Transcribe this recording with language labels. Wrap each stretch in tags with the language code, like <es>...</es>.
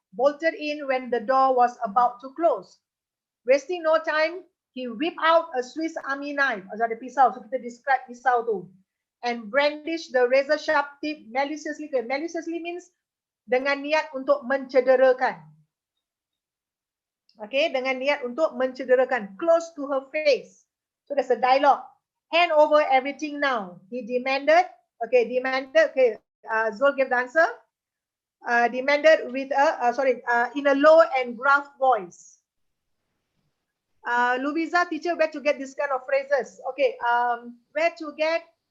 <en>Bolted in when the door was about to close. Wasting no time, he whipped out a Swiss Army knife.</en> <ms>Ada pisau, so kita describe pisau tu.</ms> <en>And brandished the razor sharp tip maliciously. Maliciously means</en> <ms>dengan niat untuk mencederakan. Okay, dengan niat untuk mencederakan.</ms> <en>Close to her face. So there's a dialogue. Hand over everything now. He demanded. Okay, demanded. Okay, Zul gave the answer. Demanded with in a low and gruff voice. Louisa, teacher, where to get this kind of phrases? Okay, where to get?</en>